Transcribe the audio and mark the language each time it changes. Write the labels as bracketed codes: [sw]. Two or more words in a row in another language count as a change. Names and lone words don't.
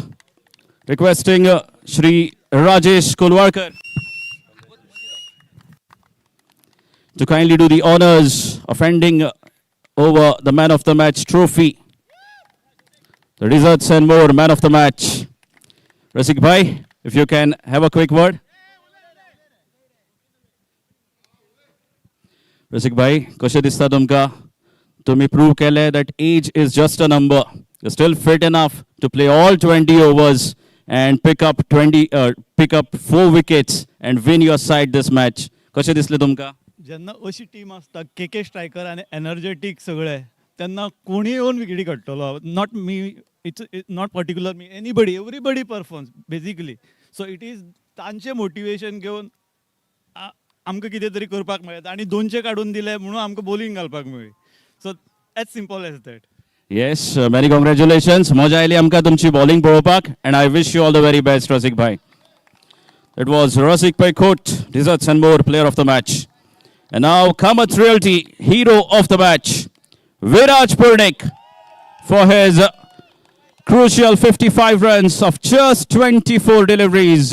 [en] Requesting Shri Rajesh Kulwarkar to kindly do the honors of handing over the man of the match trophy. The Desserts and More man of the match. Rasik Bhai, if you can have a quick word. Rasik Bhai, [kok] कशें दिसता तुमकां? तुम्ही prove केले [en] that age is just a number. You're still fit enough to play all 20 overs and pick up 4 wickets and win your side this match. [kok] कशें दिसलें तुमकां? जेन्ना अशी टीम आसता केके स्ट्रायकर आनी एनर्जेटीक सगळे त्यांना कोणी येऊन विकेटी काडटलो. [en] Not me, it's not particular me, anybody, everybody performs basically. so it is [kok] तांचे मोटिवेशन घेवन आमकां कितें तरी करपाक मेळटा आनी 200 काडून दिले म्हणून आमकां बॉलिंग घालपाक मेळ्ळी. [en] So as simple as that. Yes, many congratulations. [kok] मजा आयली आमकां तुमची बॉलिंग पळोवपाक [en] and I wish you all the very best, Rasik bhai. It was Rasik Bhai Kot, Desserts and More player of the match. And now Kamath Realty, hero of the match, Viraj Purnik, for his crucial 55 runs of just 24 deliveries.